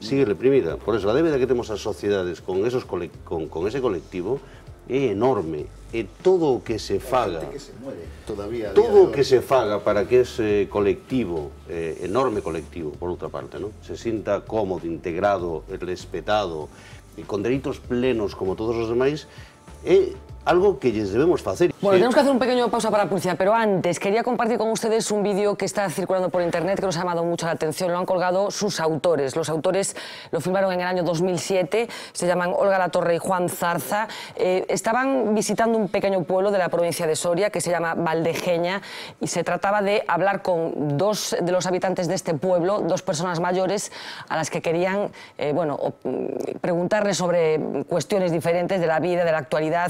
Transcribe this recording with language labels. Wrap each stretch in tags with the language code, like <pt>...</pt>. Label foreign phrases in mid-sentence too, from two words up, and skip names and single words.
<gl>Por eso, a débeda que temos as sociedades con ese colectivo é enorme, e todo o que se faga, todo o que se faga para que ese colectivo, enorme colectivo, por outra parte, ¿no?, se sinta cómodo, integrado, respetado, e con dereitos plenos como todos os demais, é algo que lles debemos facer.</gl> <es>Bueno, tenemos que hacer un pequeño pausa para la publicidad, pero antes quería compartir con ustedes un vídeo que está circulando por internet que nos ha llamado mucho la atención. Lo han colgado sus autores. Los autores lo filmaron en el año 2007, se llaman Olga Latorre y Juan Zarza. Estaban visitando un pequeño pueblo de la provincia de Soria que se llama Valdejeña y se trataba de hablar con dos de los habitantes de este pueblo, dos personas mayores a las que querían preguntarles sobre cuestiones diferentes de la vida, de la actualidad.</es>